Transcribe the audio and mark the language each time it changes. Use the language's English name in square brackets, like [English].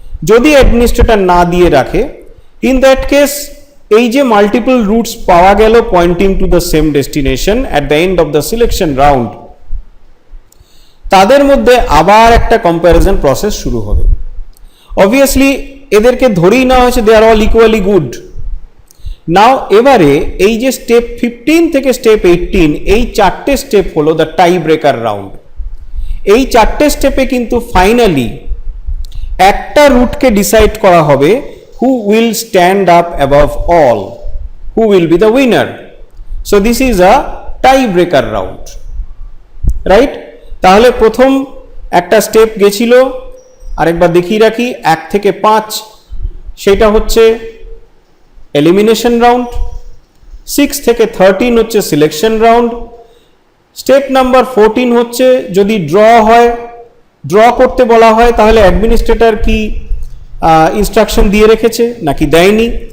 [Bangla] যদি অ্যাডমিনিস্ট্রেটর না দিয়ে রাখে, ইন দ্যাট কেস এই যে মাল্টিপল রুটস পাওয়া গেল [English] pointing to the same destination at the end of the selection round, [Bangla] তাদের মধ্যে আবার একটা কম্প্যারিজন প্রসেস শুরু হবে। অবভিয়াসলি এদেরকে ধরেই নেওয়া হয়েছে [English] They are all equally good. [Bangla] নাও এবারে এই যে স্টেপ 15 থেকে স্টেপ 18, এই 4টে স্টেপ হলো দ্য টাই ব্রেকার রাউন্ড। এই 4টে স্টেপে কিন্তু ফাইনালি একটা রুটকে ডিসাইড করা হবে [English] who will stand up above all, who will be the winner. So this is a tiebreaker round, right? [Bangla] তাহলে প্রথম একটা স্টেপ গেছিল, আরেকবার দেখিয়ে রাখি, 1 থেকে 5, সেটা হচ্ছে এলিমিনেশন রাউন্ড। 6 থেকে 13 হচ্ছে সিলেকশন রাউন্ড। স্টেপ নাম্বার 14 হচ্ছে যদি ড্র হয়, ড্র করতে বলা হয়, তাহলে অ্যাডমিনিস্ট্রেটর কি ইনস্ট্রাকশন দিয়ে রেখেছে নাকি দেয়নি।